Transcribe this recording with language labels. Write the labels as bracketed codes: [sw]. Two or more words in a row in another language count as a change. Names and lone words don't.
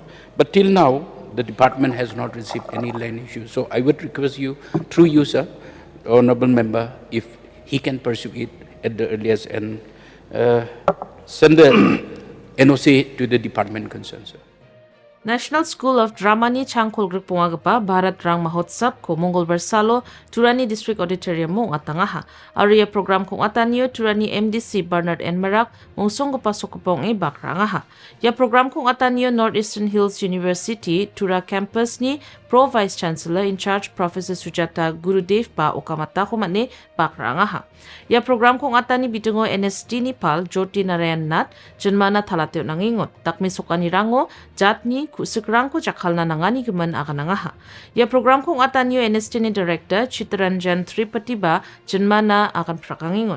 [en] But till now, the department has not received any land issues. So I would request you, through you, sir, Honorable Member, if he can pursue it at the earliest and send the NOC to the department concerned, sir. [grt] National School of Drama ni Changkolgruk Pungagapa Bharat Rang Mahotsap ko Mongolbar Salo Turani District Auditorium mo atangaha. Aria program kung atanyo Turani MDC Bernard N. Marak mongsonggipa sokopong e bakrangaha. Ya program kung atanyo Northeastern Hills University Tura campus ni [en] Pro Vice Chancellor in charge [grt] Professor Sujata Gurudev pa Okamata kumane bakrangaha. Ya program kung atani bitungo NSD ni Pal Jyoti Narayan Nat Janmana Talateo nangingot takmi sokani rango jatni kusikrangko chakalna nangani gemen akanangaha. Ya program kung atanyo NSD ni Director Chitranjan Tripati ba Janmana akan prakangingot.